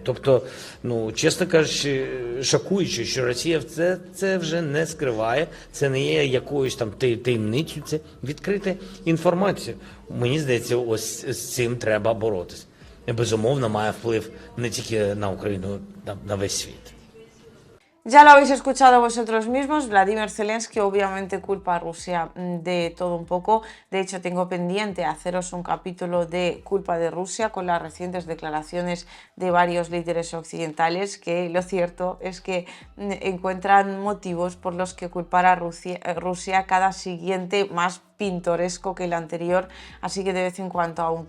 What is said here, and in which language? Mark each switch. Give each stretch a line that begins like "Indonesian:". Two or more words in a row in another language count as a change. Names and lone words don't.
Ukrainian: Тобто, ну, чесно кажучи, шокуюче, що Росія це вже не скриває, це не є якоюсь там таємницею, це відкрита інформація. Мені здається, ось з цим треба боротися. Безумовно, має вплив не тільки на Україну, на весь світ.
Spanish: Ya lo habéis escuchado vosotros mismos, Vladimir Zelensky obviamente culpa a Rusia de todo un poco. De hecho, tengo pendiente haceros un capítulo de culpa de Rusia con las recientes declaraciones de varios líderes occidentales, que lo cierto es que encuentran motivos por los que culpar a Rusia cada siguiente más pintoresco que el anterior, así que de vez en cuando,